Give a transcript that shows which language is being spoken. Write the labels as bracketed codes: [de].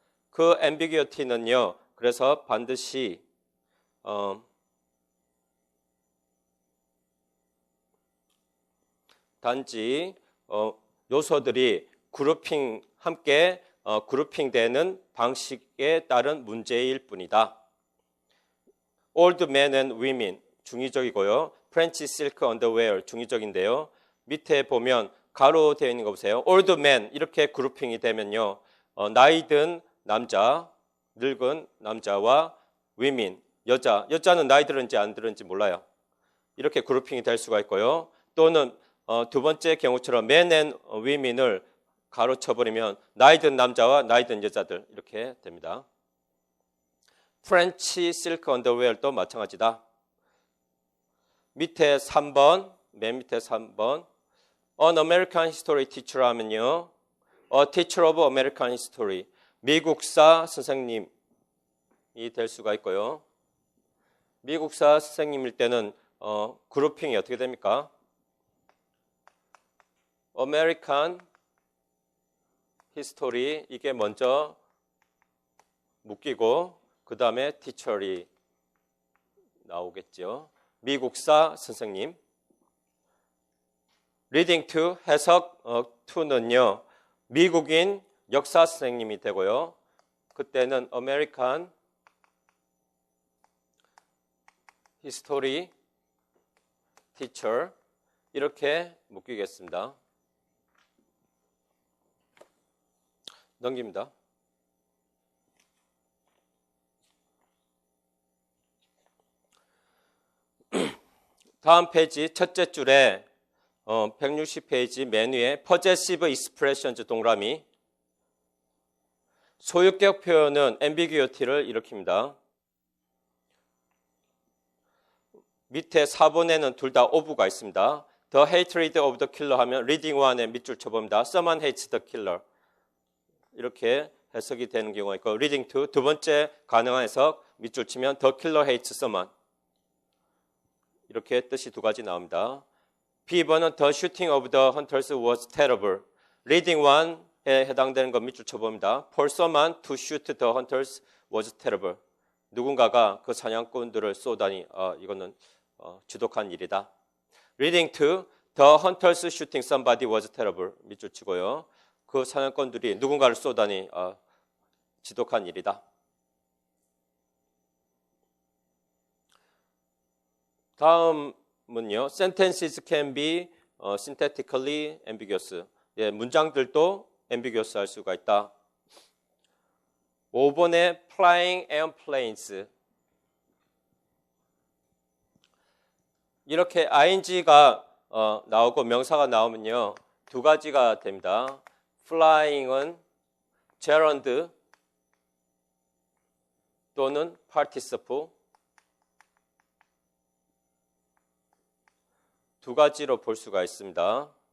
[ko] 그 ambiguity는요. 그래서 반드시 단지 요소들이 그룹핑 함께 그룹핑되는 방식에 따른 문제일 뿐이다. [en] Old men and women [ko] 중의적이고요. [en] French silk underwear [ko] 중의적인데요. 밑에 보면 가로 되어 있는 거 보세요. [en] Old men [ko] 이렇게 그룹핑이 되면요. 나이 든 남자, 늙은 남자와 women, 여자는 나이 들은지 안 들은지 몰라요. 이렇게 그룹핑이 될 수가 있고요. 또는 두 번째 경우처럼 [en] men and women [ko] 을 가로 쳐버리면 나이 든 남자와 나이 든 여자들 이렇게 됩니다. French silk underwear도 마찬가지다. 밑에 3번, 맨 밑에 3번. [en] An American history teacher 하면요. A teacher of American history. [ko] 미국사 선생님이 될 수가 있고요. 미국사 선생님일 때는 그룹핑이 어떻게 됩니까? American history 이게 먼저 묶이고 그 다음에 teacher이 나오겠죠. 미국사 선생님. [en] reading to [ko] 해석 [en] to는요. [ko] 미국인 역사 선생님이 되고요. 그때는 [en] American history teacher [ko] 이렇게 묶이겠습니다. 넘깁니다. 다음 페이지 첫째 줄에 160페이지 맨 위에 [en] possessive expressions [ko] 동그라미. 소유격 표현은 ambiguity를 일으킵니다. 밑에 4번에는 둘 다 of가 있습니다. [en] The hatred of the killer 하면 reading one에 [ko] 밑줄 쳐봅니다. [en] Someone hates the killer. [ko] 이렇게 해석이 되는 경우가 있고 reading to 두 번째 가능한 해석 밑줄 치면 [en] the killer hates someone. [ko] 이렇게 뜻이 두 가지 나옵니다. B번은 [en] the shooting of the hunters was terrible. [ko] reading one에 해당되는 거 밑줄 쳐봅니다. [en] For someone to shoot the hunters was terrible. [ko] 누군가가 그 사냥꾼들을 쏘다니 이거는 지독한 일이다. [en] Reading to the hunters shooting somebody was terrible. [ko] 밑줄 치고요. 그 사냥꾼들이 누군가를 쏘다니 지독한 일이다. 다음은요. [en] Sentences can be synthetically ambiguous. [ko] 예, 문장들도 ambiguous 할 수가 있다. [en] 5번에 flying airplanes. [ko] 이렇게 ing가 나오고 명사가 나오면요. 두 가지가 됩니다. flying은 gerund 또는 participle 두 가지로 볼 수가 있습니다.